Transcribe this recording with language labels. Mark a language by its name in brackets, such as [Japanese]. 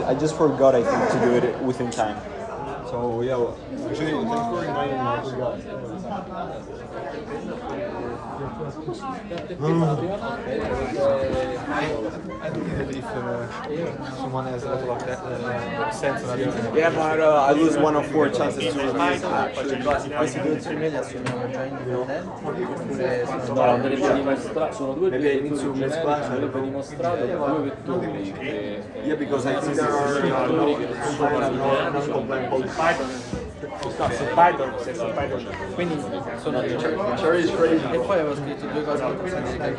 [English] I just forgot, I think, to do it within time. So yeah, well, actually, thanks for reminding me. I forgot. I don't know if someone has a lot of sense on it. Yeah, but I lose 1 of 4 chances to release actually. [Italian] No, andrebbe dimostrato, sono due vettori generici, andrebbe dimostrato due vettori che [English] Yeah, because I think there are [Italian] su Python, se su Python. Quindi sono e poi avevo scritto due cose importanti.